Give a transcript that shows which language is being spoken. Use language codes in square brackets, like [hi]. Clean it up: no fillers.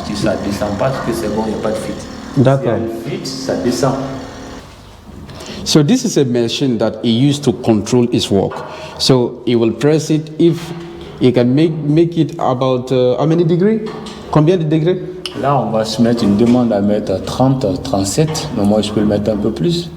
[fr] Si ça ne descend pas, parce que c'est bon, il n'y a pas de fuite. D'accord. S'il y a une fuite, ça descend. [en] So this is a machine that he used to control his work. So he will press it. If he can make it about how many degrees? [fr] Combien de degrés? Là, on va se mettre une demande à mettre 30, 37, mais moi je peux le mettre un peu plus.